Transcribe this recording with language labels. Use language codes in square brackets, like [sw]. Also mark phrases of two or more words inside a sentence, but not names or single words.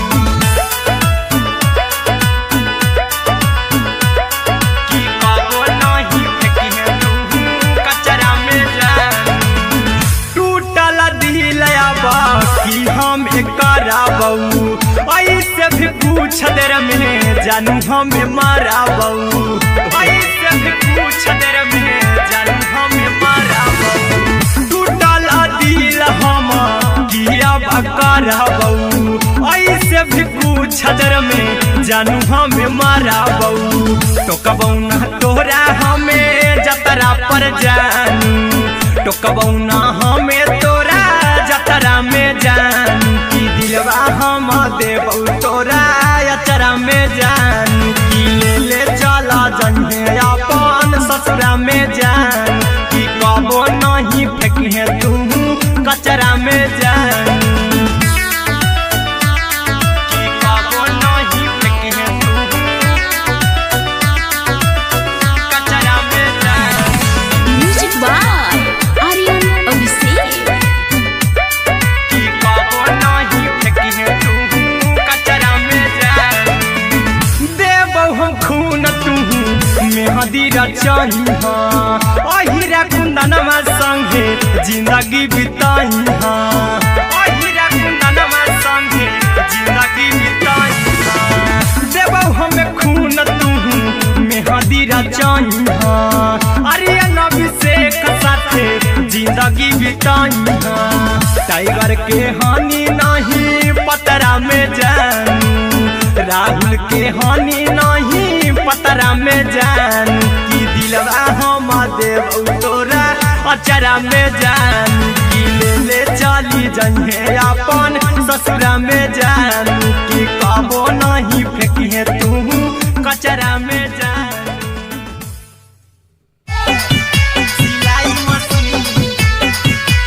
[anp] की कबो नहीं फेंकी तू कचरा में जान। टूटल दिल की हम कराबू ऐसे भी पूछ देर में जानू हमें माराबू। ऐसे भी पूछ देर में जानू हमें माराबू। टूटल दिल हम किया कराबू ऐसे भी पूछ देर में जानू हमें माराबू। टोकबौ ना तोरा हमें जतरा पर जानू। टोकबौ ना हमें तोरा जतरा में जानू। की दिलवा हम देबौ तोरा अचरा में जानू। की ले चला जइहे अपन ससुरा में जान। की कबो नहीं फेंकी तू कचरा में जानू। की कबो नहीं फेंकी तू कचरा में जान। [en] music by [anp] आर्यन अभिषेक। की कबो नहीं फेंकी तू कचरा में जान। देबौ हम खून तू मेहंदी रचइहा। अहिरा कुंदनमा संगे जिंदगी बिताइहा। अहिरा कुंदनमा संगे जिंदगी बिताइहा। देबौ हमें खून तू मेहंदी रचइहा। आर्यन अभिषेक साथे जिंदगी बिताइहा। टाइगर के हानि नहीं पतरा में जानू। राहुल के हानि नहीं पतरा में जानू। की दिलवा हम देबौ तोरा अचरा में जानू। की ले चली जइहे अपन ससुरा में जानू। की कबो नहीं फेंकी तू कचरा में जानू। सिलाई मशीन